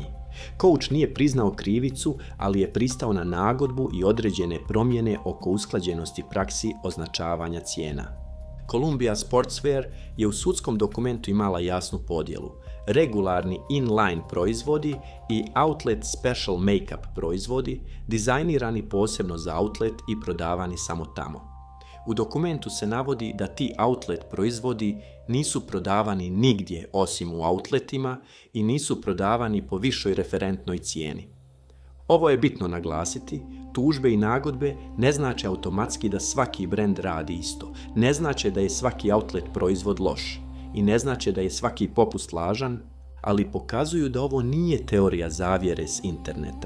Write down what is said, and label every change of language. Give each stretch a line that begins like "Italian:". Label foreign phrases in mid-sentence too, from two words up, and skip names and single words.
Bosnian: Coach nije priznao krivicu, ali je pristao na nagodbu i određene promjene oko usklađenosti praksi označavanja cijena. Columbia Sportswear je u sudskom dokumentu imala jasnu podjelu. Regularni inline proizvodi i
English: outlet special makeup
Bosnian: proizvodi, dizajnirani posebno za outlet i prodavani samo tamo. U dokumentu se navodi da ti outlet proizvodi nisu prodavani nigdje osim u outletima i nisu prodavani po višoj referentnoj cijeni. Ovo je bitno naglasiti, tužbe i nagodbe ne znače automatski da svaki brend radi isto, ne znače da je svaki outlet proizvod loš i ne znače da je svaki popust lažan, ali pokazuju da ovo nije teorija zavjere s interneta.